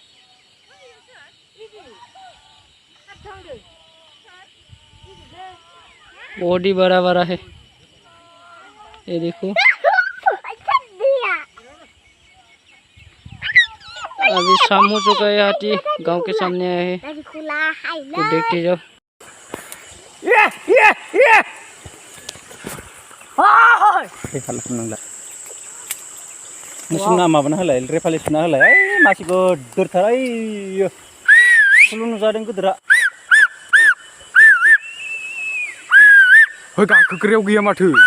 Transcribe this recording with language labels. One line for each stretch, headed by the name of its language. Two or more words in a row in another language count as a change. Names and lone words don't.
Hindi: बहुत ही बड़ा बड़ा है ये देखो। अभी शाम हो चुका है। हाथी गांव के सामने आया है। तो देखते जाओ।
Bodo: मुसुं ना माबाना होलाय रेफालि सुना होलाय ओइ मासिखौ दोरथार ओइ सुलु नुजादों गोदोरा होय गाखोग्रायाव गैया माथो